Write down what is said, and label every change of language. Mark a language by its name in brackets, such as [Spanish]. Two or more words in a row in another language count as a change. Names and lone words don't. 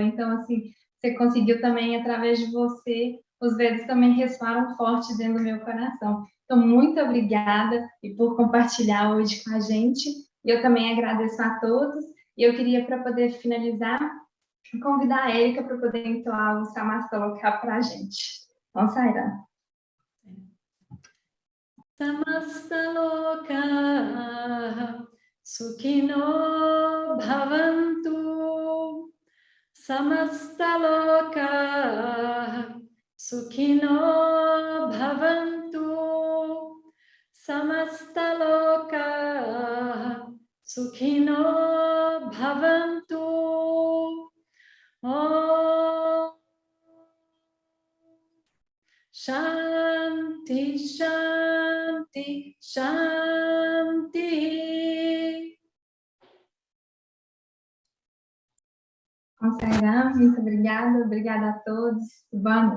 [Portuguese] Então, assim, você conseguiu também, através de você, os Vedas também ressoaram forte dentro do meu coração. Então, muito obrigada e por compartilhar hoje com a gente. E eu também agradeço a todos. E eu queria, para poder finalizar, convidar a Érica para poder entoar o Samastaloka para a gente. Vamos, Saira. [Sanskrit] Samastaloka Sukhino Bhavantu. Samastaloka Sukhino Bhavantu. Samastaloka Sukhino Bhavantu. Om Shanti, Shanti, Shanti. [Portuguese] Vamos, Saira. Muito obrigada. Obrigada a todos. Boa noite.